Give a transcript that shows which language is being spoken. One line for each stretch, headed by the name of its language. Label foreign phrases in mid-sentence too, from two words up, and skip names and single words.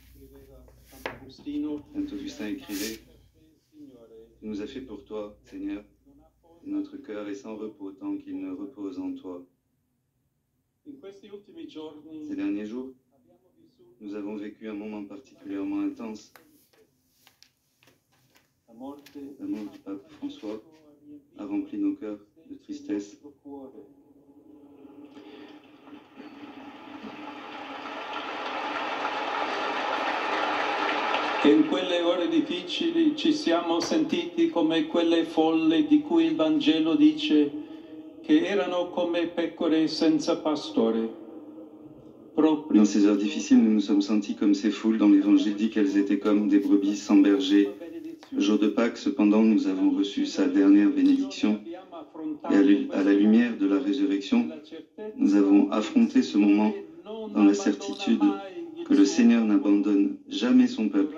French: Saint Augustin écrivait: « Tu nous as fait pour toi, Seigneur, et notre cœur est sans repos tant qu'il ne repose en toi. » Ces derniers jours, nous avons vécu un moment particulièrement intense. La mort du pape François a rempli nos cœurs de tristesse.
Italian: Che in quelle ore difficili ci siamo sentiti come quelle folle di cui il Vangelo dice che erano come pecore senza pastore.
French: Dans ces heures difficiles, nous nous sommes sentis comme ces foules dont l'Évangile dit qu'elles étaient comme des brebis sans berger. Le jour de Pâques, cependant, nous avons reçu sa dernière bénédiction et à la lumière de la résurrection, nous avons affronté ce moment dans la certitude que le Seigneur n'abandonne jamais son peuple.